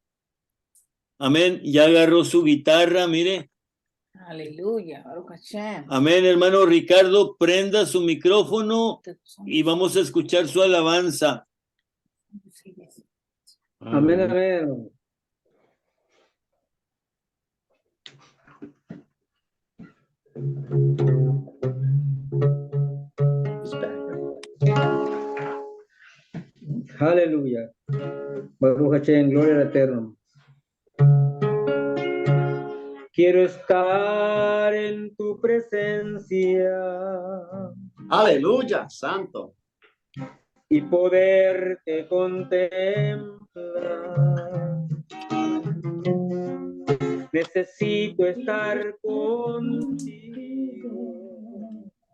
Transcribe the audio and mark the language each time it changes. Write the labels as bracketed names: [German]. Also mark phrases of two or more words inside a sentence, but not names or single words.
[Spanish] Amén. Ya agarró su guitarra, mire. Aleluya. Amén, hermano Ricardo, prenda su micrófono y vamos a escuchar su alabanza. Amén, amén. Aleluya. [Hebrew] ברוך השם, [Spanish] gloria al Eterno. Quiero estar en tu presencia. Aleluya, santo. Y poderte contemplar. Necesito estar contigo.